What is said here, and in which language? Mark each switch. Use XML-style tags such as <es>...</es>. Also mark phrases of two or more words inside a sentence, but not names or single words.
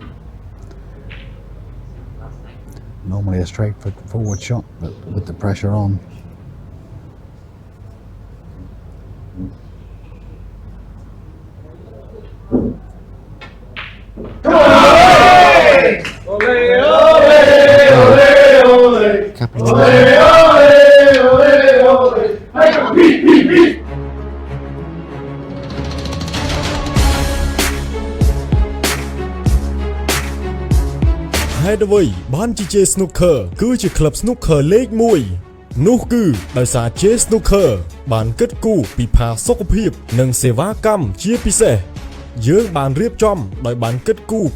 <en>Normally a straightforward shot, but with the pressure on. Couple of</en> <km>Haiអ្វីបានជា J Snooker គឺជាក្លឹប Snooker លេខ1នោះគឺដោយសារ J Snooker បានគិតគូរពីផាសុខភាពនិងសេវាកម្មជាពិសេសយើងបានរៀបចំដោយបានគិតគូរ</km>